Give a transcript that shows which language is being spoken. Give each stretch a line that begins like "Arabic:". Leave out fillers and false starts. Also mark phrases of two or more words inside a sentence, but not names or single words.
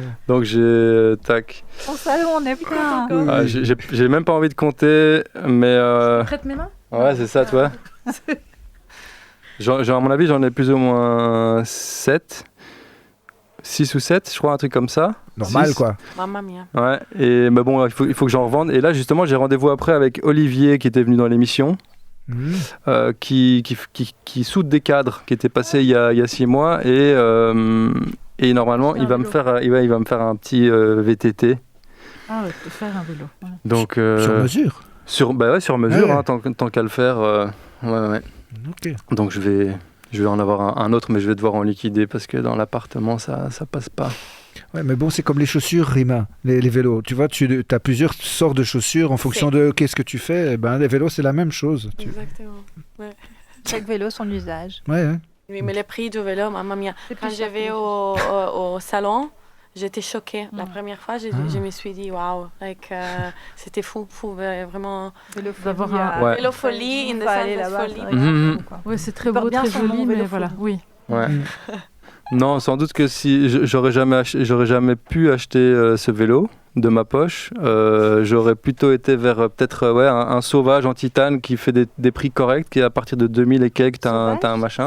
French: Donc, j'ai... Tac. Au salon, on est plein. J'ai même pas envie de compter, mais... Prête mes mains? Ouais, c'est ça, tu vois. À mon avis, j'en ai plus ou moins 7. 6 ou 7, je crois, un truc comme ça. Normal, 6. Quoi.
Italian: Mamma mia.
French: Ouais, mais bon, il faut que j'en revende. Et là, justement, j'ai rendez-vous après avec Olivier, qui était venu dans l'émission, qui soude des cadres, qui était passé il y a 6 mois. Et normalement, il va me faire un petit VTT. Ah ouais, te faire un vélo. Ouais. Donc, sur mesure sur mesure, hein, tant qu'à le faire. Ouais. Okay. Donc, je vais en avoir un autre, mais je vais devoir en liquider parce que dans l'appartement, ça passe pas. Ouais, mais bon, c'est comme les chaussures, Rima, les vélos. Tu vois, tu as plusieurs sortes de chaussures en fonction de qu'est-ce que tu fais. Les vélos, c'est la même chose. Exactement. Ouais. Chaque vélo, son usage. Ouais. Oui, mais le prix du vélo,
Italian: mamma mia.
French: Quand je vais au salon, j'étais choquée. La première fois, je me suis dit, waouh, c'était fou, vraiment. Vélofolie,
English: in the sense of folie.
French: Oui, c'est très beau, très joli, mais voilà, oui. Ouais. Non, sans doute que si j'aurais jamais pu acheter ce vélo de ma poche, j'aurais plutôt été vers peut-être un sauvage en titane qui fait des prix corrects, qui à partir de 2000 et quelques, t'as un machin.